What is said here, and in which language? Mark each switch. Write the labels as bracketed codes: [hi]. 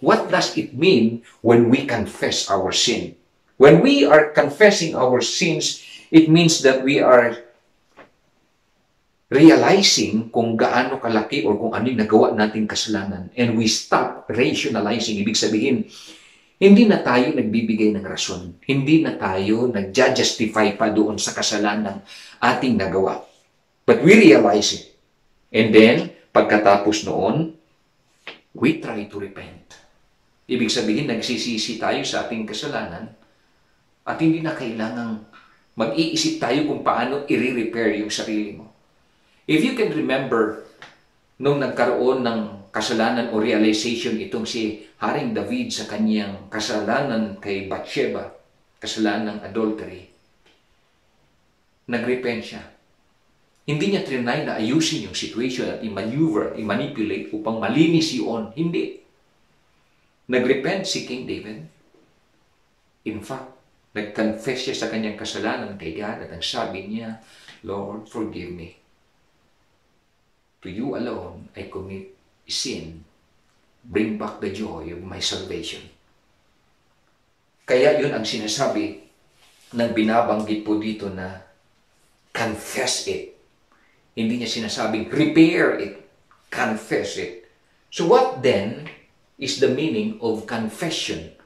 [en] What does it mean when we confess our sin? When we are confessing our sins, it means that we are realizing [tl] kung gaano kalaki or kung ano yung nagawa nating kasalanan. [en] And we stop rationalizing. [tl] Ibig sabihin, hindi na tayo nagbibigay ng rason. Hindi na tayo nagja-justify pa doon sa kasalanan ating nagawa. [en] But we realize it. And then, [tl] pagkatapos noon, [en] we try to repent. [tl] Ibig sabihin, nagsisisi tayo sa ating kasalanan at hindi na kailangang mag-iisip tayo kung paano i-repair yung sarili mo. [en] If you can remember, [tl] nung nagkaroon ng kasalanan o realization itong si Haring David sa kanyang kasalanan kay Bathsheba, kasalanan ng adultery, nagrepent siya. Hindi niya trinay na ayusin yung situation at i-maneuver, i-manipulate upang malinis yun. Hindi. Nagrepent si King David. In fact, nag-confess siya sa kanyang kasalanan kay God at ang sabi niya, [en] Lord, forgive me. To you alone, I commit sin. Bring back the joy of my salvation. [tl] Kaya yun ang sinasabi ng binabanggit po dito na [en] confess it. [tl] Hindi niya sinasabing [en] repair it, confess it. So what then is the meaning of confession?